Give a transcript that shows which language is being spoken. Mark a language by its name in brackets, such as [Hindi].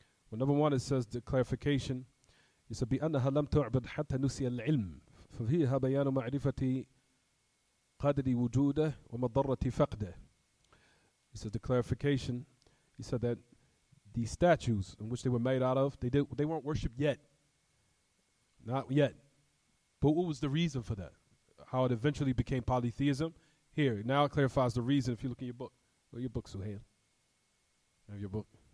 [English] Well, number one it says the clarification. It said [Arabic] بأنها لم تعبد حتى نسي العلم ففيها بيان معرفة قدر وجوده ومضرة فقده. [English] He said the clarification. He said that the statues in which they were made out of, they weren't worshipped yet. Not yet. But what was the reason for that? How it eventually became polytheism? Here, now it clarifies the reason if you look in your book. Well, your book, Suhail. Have your book.